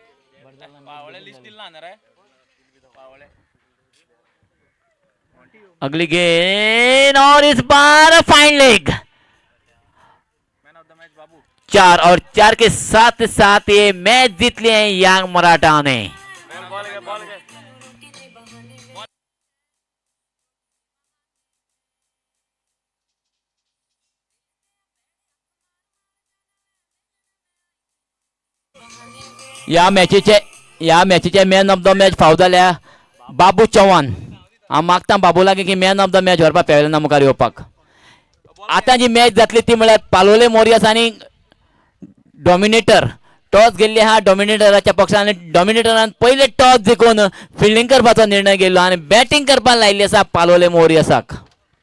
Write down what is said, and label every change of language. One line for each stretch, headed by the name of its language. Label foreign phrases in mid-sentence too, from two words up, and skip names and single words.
Hindi: अगली गेंद, और इस बार फाइन लेग 4, और 4 के साथ साथ ये मैच जीत लिए हैं यांग मराठा ने।
Konkani: या मॅचीचे
English: man of the match
Konkani: फावो जाल्या बाबू चव्हाण। हांव मागता बाबू लागी की
English: man of the match
Konkani: व्हरपाक पॅवेलियना मुखार येवपाक। आतां जी मॅच जातली ती म्हळ्यार पालोले मोरियस आनी डॉमिनेटर टॉस गेल्ली आहा डॉमिनेटराच्या पक्षान, आनी डॉमिनेटरान पयले टॉस जिखून फिल्डिंग करपाचो निर्णय घेतलो आनी बॅटिंग करपाक लायिल्ली आसा पालोले मोरियसाक।